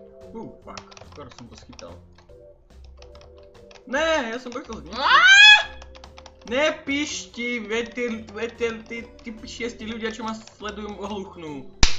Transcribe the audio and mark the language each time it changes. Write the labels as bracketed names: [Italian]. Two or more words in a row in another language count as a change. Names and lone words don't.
[Czech] Fuck, skoro jsem to schytal. Ne, já jsem to chtěl zničiť. [Slovak] Nepišti, ty 6 ľudia, čo ma sledujú, ohluchnú.